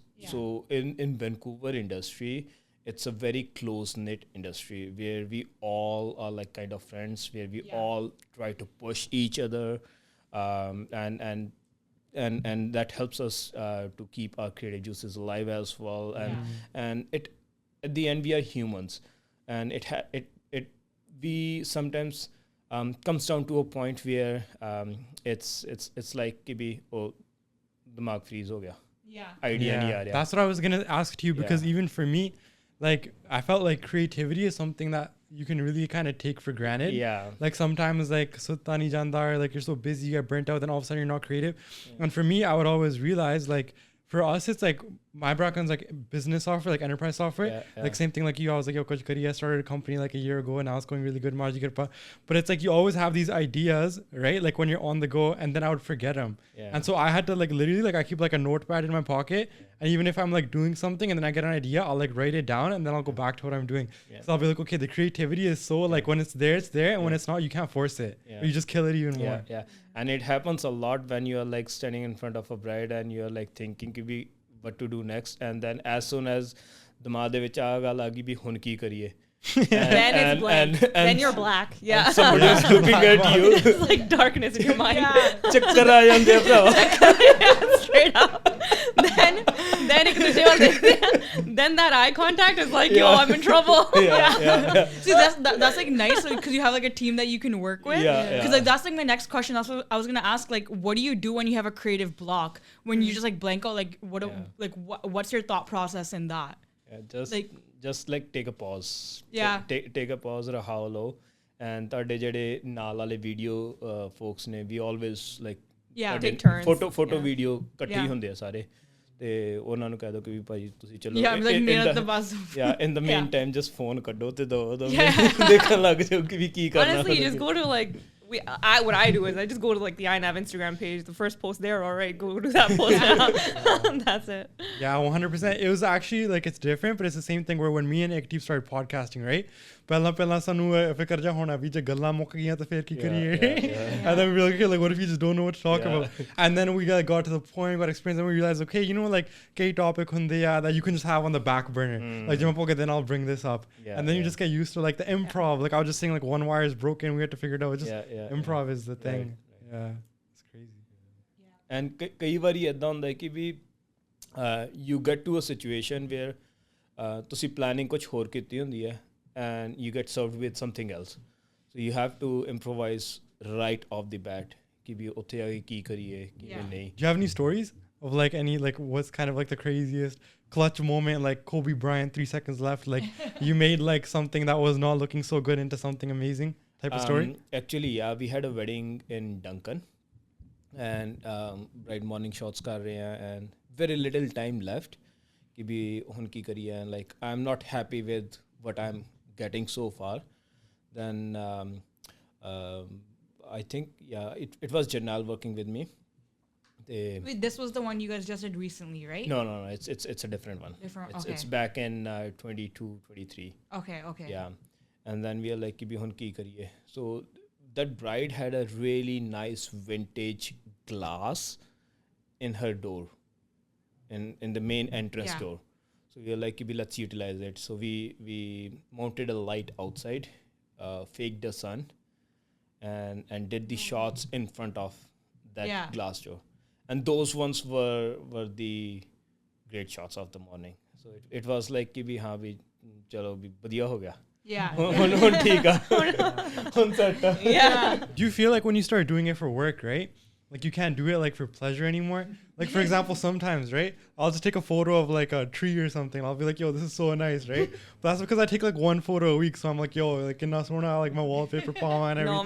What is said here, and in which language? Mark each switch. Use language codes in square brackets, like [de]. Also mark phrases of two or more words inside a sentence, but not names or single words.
[en] So in Vancouver industry, it's a very close-knit industry where we all are like kind of friends, where we all try to push each other, and that helps us to keep our creative juices alive as well. And it, at the end, we are humans, and we sometimes comes down to a point where it's like [hi] कि दिमाग freeze हो गया. Idea नहीं आ रहा. [en] That's what I was gonna ask to you, because even for me, like I felt like creativity is something that you can really kind of take for granted. Like sometimes like [pa] ਸੁੱਤਾ ਨਹੀਂ ਜਾਂਦਾ, [en] or like you're so busy, you get burnt out, then all of a sudden you're not creative. And for me, I would always realize like for us, it's like my background's like business software, like enterprise software. Like same thing like you. I was like, [pa] yo, ਕੁਝ ਕਰੀਏ. [en] I started a company like a year ago, and now it's going really good. But it's like you always have these ideas, right? Like when you're on the go, and then I would forget them. And so I had to like literally like I keep like a notepad in my pocket, and even if I'm like doing something and then I get an idea, I'll like write it down, and then I'll go back to what I'm doing. So I'll be like, okay, the creativity is so like when it's there, and when it's not, you can't force it. You just kill it even more. And it happens a lot when you're like standing in front of a bride and you're like thinking what to do next, and then as soon as [pa] ਦਿਮਾਗ ਦੇ ਵਿਚ ਆ ਗੱਲ ਆ ਗਈ ਭੀ ਹੁਣ ਕੀ ਕਰੀਏ, [en] then it's blank. Then you're black. And somebody is looking at you. It's like darkness in your mind. [pa] ਚੱਕਰ ਆ ਜਾਂਦੇ ਭਰਾ. [en] Straight up. Then [hi] एक दूसरे वाले देखते हैं. [en] Then that eye contact is like, yo, I'm in trouble. See, that's like nice because you have like a team that you can work with. Because like that's like my next question. That's what I was gonna ask. Like, what do you do when you have a creative block? When you just like blank out? Like, what's your thought process in that? Just like take a pause. Take a pause, rahalo, and [pa] ਤੁਹਾਡੇ ਜਿਹੜੇ ਨਾਲ ਵਾਲੇ ਵੀਡੀਓ folks ਨੇ, [en] we always like take turns. Photo video [pa] ਇਕੱਠੇ ਹੁੰਦੇ ਆ ਸਾਰੇ, ਤੇ ਉਹਨਾਂ ਨੂੰ ਕਹਿ ਦੋ ਕਿ ਵੀ ਭਾਈ ਤੁਸੀਂ ਚਲੋ [en] in the meantime just phone [pa] ਕੱਢੋ ਤੇ ਦੋ ਦੇਖਣ ਲੱਗ ਜਾਓ ਕਿ ਵੀ ਕੀ ਕਰਨਾ. [en] Honestly, just go to like what I do is I just go to like the iNav Instagram page, the first post there, all right, go to that post now. That's it. Yeah, 100%. It was actually like, it's different, but it's the same thing where when me and Ekdeep started podcasting, right? [pa] ਪਹਿਲਾਂ ਸਾਨੂੰ ਫਿਕਰ ਜਾ ਹੋਣਾ ਵੀ ਜੇ ਗੱਲਾਂ ਮੁੱਕ ਗਈਆਂ ਤਾਂ ਫਿਰ ਕੀ ਕਰੀਏ [en] and then we were like, okay, like what if you just don't know what to talk about? And then we got to the point, got experience, and we realized, okay, you know, like [pa] key topic hunde [en] that you can just have on the back burner. Like okay, then I'll bring this up. And then you just get used to like the improv. Like I was just saying, like one wire is broken, we had to figure it out. Just improv is the thing. Yeah, it's crazy. And [pa] ਕਈ ਵਾਰੀ ਇਦਾਂ ਹੁੰਦਾ ਕਿ ਵੀ [en] you get to a situation where [pa] ਤੁਸੀਂ planning ਕੁਝ ਹੋਰ ਕੀਤੀ ਹੁੰਦੀ ਹੈ [en] and you get served with something else. So you have to improvise right off the bat. [pa] ਕਿ ਭੀ ਉੱਤੇ ਆਗੇ ਕੀ ਕਰੀਏ ਕਿ ਨਹੀਂ. [en] Do you have any stories of like any like what's kind of like the craziest clutch moment, like Kobe Bryant 3 seconds left, like you made like something that was not looking so good into something amazing type of story? Actually, yeah, we had a wedding in Duncan and bride morning shots [hi] कर रहे हैं [en] and very little time left [pa] ਕਿ ਭੀ ਹੁਣ ਕੀ ਕਰੀਏ [en] and like I'm not happy with what I'm getting so far. Then I think it was Janal working with me. Wait, this was the one you guys just did recently, right? No, it's a different one. It's back in 22 23. Okay. Yeah, and then we are like [pa] ਕਿ ਭੀ ਹੁਣ ਕੀ ਕਰੀਏ. [en] So that bride had a really nice vintage glass in her door, in the main entrance door. So we were like, let's utilize it. So we mounted a light outside, faked the sun, and did the shots in front of that glass door. And those ones were the great shots of the morning. So it was like, [pa] ਚਲੋ ਭੀ ਬੜ੍ਹੀਆ ਹੋ ਗਿਆ. [en] Yeah. Do you feel like when you start doing it for work, right? Like you can't do it like for pleasure anymore. Like for example, sometimes, right? I'll just take a photo of like a tree or something. I'll be like, yo, this is so nice, right? But that's because I take like one photo a week. So I'm like, yo, like in Nasrona, like my wallpaper palm and everything.